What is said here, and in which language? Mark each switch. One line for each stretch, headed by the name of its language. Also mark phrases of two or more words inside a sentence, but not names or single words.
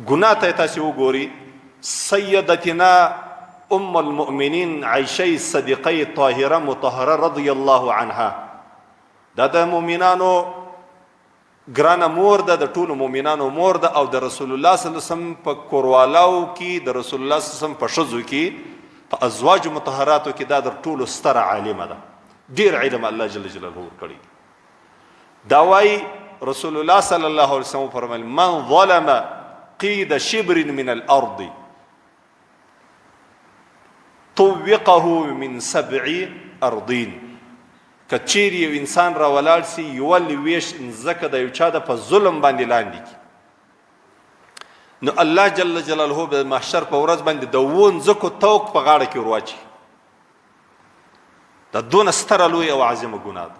Pashto: ګناه ته تاسې وګورئ، سیدتنا ام المؤمنین عایشه صدیقه طاهره مطهره
Arabic: رضی الله عنها،
Pashto: دا د مؤمنانو ګرانه مور ده، د ټولو مؤمنانو مور ده، او د رسول الله
Arabic: صلی الله علیه وسلم
Pashto: په کوروالاو کې، د رسول الله
Arabic: صلی الله علیه وسلم
Pashto: په ښځو کې، په ازواج مطهراتو کې دا د ټولو ستره عالمه ده، ډیر علم الله
Arabic: جل جلاله
Pashto: ورکړي. دا وایي
Arabic: رسول الله صلی الله علیه وسلم فرمایل من ظلم قید شبر من الارض طوقه من 7 ارضین.
Pashto: که چیرې یو انسان را ولاړ سي یوه لویشت ځمکه د یو چا د په ظلم باندې لاندې کړي، نو الله
Arabic: جل جلاله
Pashto: به محشر په ورځ باندې د 7 ځمکو توق په غاړه کې ورواچي. دا دونه ستره لوی او عظیمه ګناه ده.